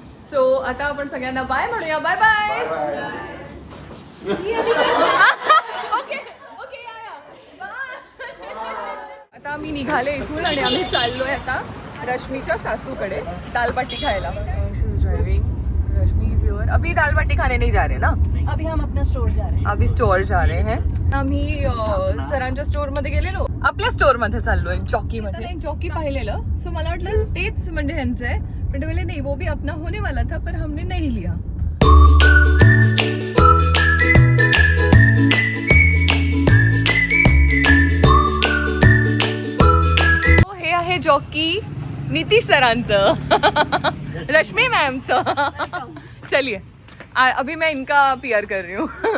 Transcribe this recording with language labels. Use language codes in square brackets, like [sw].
[mr] So आता आपण सगळ्यांना बाय म्हणूया. Bye bye. ओके ओके या बाय. आता मी निघाले इथून आणि आम्ही चाललोय आता रश्मीच्या सासूकडे दालबाटी खायला. [en] She is driving. Rashmi is here. [hi] अभी दालबाटी खाने नहीं जा रहे ना. अभी हम अपना स्टोर जा रहे हैं. अभी स्टोअर जा रहे हैं. [mr] आम्ही सरांच्या स्टोअर मध्ये गेलेलो. आपल्या स्टोअर मध्ये चाललोय जॉकी मध्ये. एक जॉकी पाहिलेलं सो मला वाटलं तेच म्हणजे ह्यांचं आहे पण ते बोले [hi] नहीं वो भी अपना होने वाला था पर हमने नहीं लिया. [mr] हे आहे जॉकी नितीश सरांचं. रश्मी मैमचं. [hi] चलिए अभी मैं इनका पीआर कर रही हूँ.